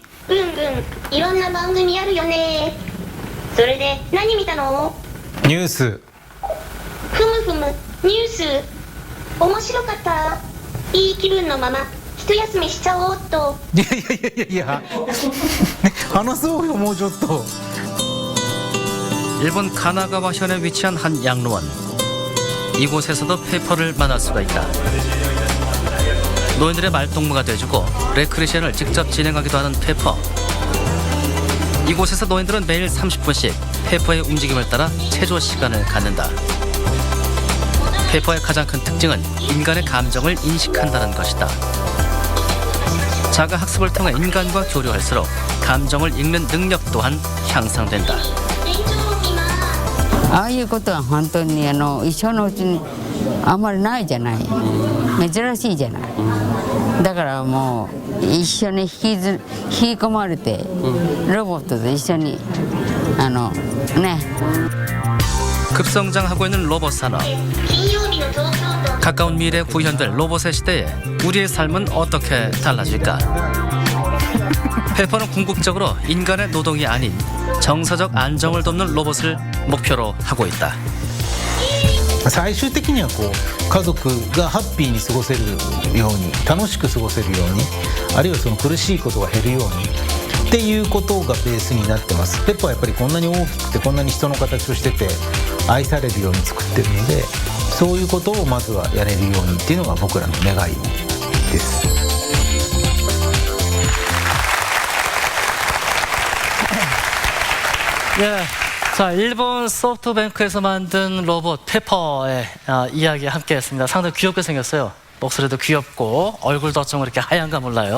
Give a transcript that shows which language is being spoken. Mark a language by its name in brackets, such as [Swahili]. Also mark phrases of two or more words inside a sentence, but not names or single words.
[Japanese] いろんな番組あるよね。それで何見たの？ニュース。ふむふむ、ニュース。面白かった。いい気分のまま一休みしちゃおうっと。いや話そうよもうちょっと。 [Korean] 일본 가나가와 현에 위치한 한 양로원. 이곳에서도 페퍼를 만날 수가 있다. 노인들의 말동무가 돼주고 레크레이션을 직접 진행하기도 하는 페퍼. 이곳에서 노인들은 매일 30분씩 페퍼의 움직임을 따라 체조 시간을 갖는다. 페퍼의 가장 큰 특징은 인간의 감정을 인식한다는 것이다. 자가 학습을 통해 인간과 교류할수록 감정을 읽는 능력 또한 향상된다. [Japanese] ああいうことは本当に一生のうちにあんまりないじゃない。珍しいじゃない。だからもう一緒に引き込まれてロボットと一緒にね。 [Korean] 급성장하고 있는 로봇 산업. 가까운 미래에 구현될 로봇의 시대에 우리의 삶은 어떻게 달라질까? 페퍼는 궁극적으로 인간의 노동이 아닌 정서적 안정을 돕는 로봇을 목표로 하고 있다. [Japanese] 最終的には家族がハッピーに過ごせるように楽しく過ごせるようにあるいはその苦しいことが減るようにっていうことがベースになってます。ペッパーはやっぱりこんなに大きくてこんなに人の形をしてて愛されるように作ってるのでそういうことをまずはやれるようにっていうのが僕らの願いです。 [Korean] 예, 자 일본 소프트뱅크에서 만든 로봇 페퍼의 이야기 함께했습니다. 상당히 귀엽게 생겼어요. 목소리도 귀엽고 얼굴도 어쩜 그렇게 하얀가 몰라요.